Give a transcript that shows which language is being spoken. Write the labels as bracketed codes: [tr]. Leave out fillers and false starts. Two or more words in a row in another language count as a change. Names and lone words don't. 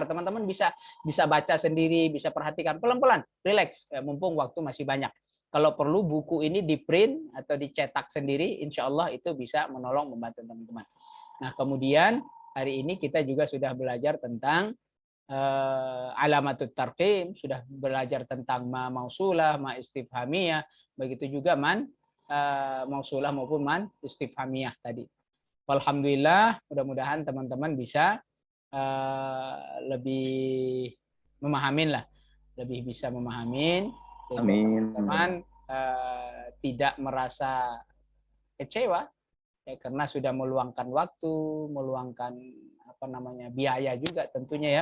[id] Teman-teman bisa baca sendiri, bisa perhatikan pelan-pelan, relax, mumpung waktu masih banyak. Kalau perlu buku ini di print atau dicetak sendiri, [ar] إن شاء الله [id] itu bisa menolong membantu teman-teman. Nah, kemudian hari ini kita juga sudah belajar tentang [ar] علامات الترقيم, [id] sudah belajar tentang [ar] ما الموصولة, ما الاستفهامية, [id] begitu juga [ar] من الموصولة [id] maupun [ar] من الاستفهامية [id] tadi. Alhamdulillah, mudah-mudahan teman-teman bisa lebih memahamin lah, lebih bisa memahamin. Amin. Teman-teman tidak merasa kecewa ya, karena sudah meluangkan waktu, meluangkan biaya juga tentunya ya.